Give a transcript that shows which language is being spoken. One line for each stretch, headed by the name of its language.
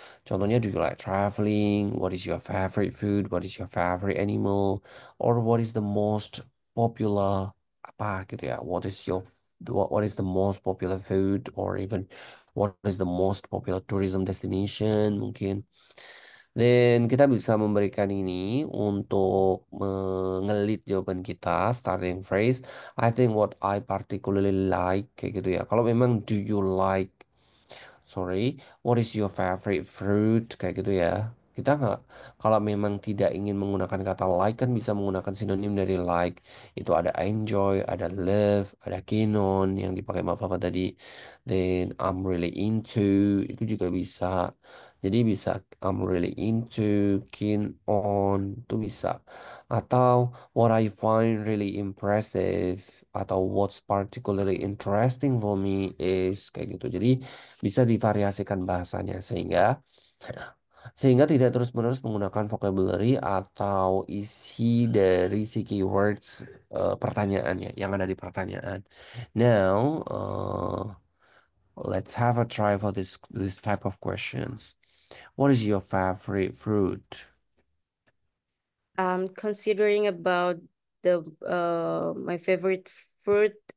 English: Contohnya, do you like traveling? What is your favorite food? What is your favorite animal? Or what is the most popular
Indonesian: apa gitu ya?
English: What is the most popular food? Or even what is the most popular tourism destination?
Indonesian: Mungkin. Dan kita bisa memberikan ini untuk mengelit jawaban kita, starting phrase.
English: I think what I particularly like,
Indonesian: kayak gitu ya. Kalau memang
English: do you like, sorry, what is your favorite fruit,
Indonesian: kayak gitu ya. Kita nggak, kalau memang tidak ingin menggunakan kata like kan bisa menggunakan sinonim dari like. Itu ada enjoy, ada love, ada keen on yang dipakai Mbak Fafa tadi.
English: Then I'm really into,
Indonesian: itu juga bisa. Jadi bisa
English: I'm really into,
Indonesian: keen on, itu bisa.
English: Atau what I find really impressive atau what's particularly interesting for me is
Indonesian: kayak gitu. Jadi bisa divariasikan bahasanya sehingga tidak terus-menerus menggunakan vocabulary atau isi dari si keywords pertanyaannya yang ada di pertanyaan.
English: Now, let's have a try for this type of questions. What is your favorite fruit? Considering about the my favorite fruit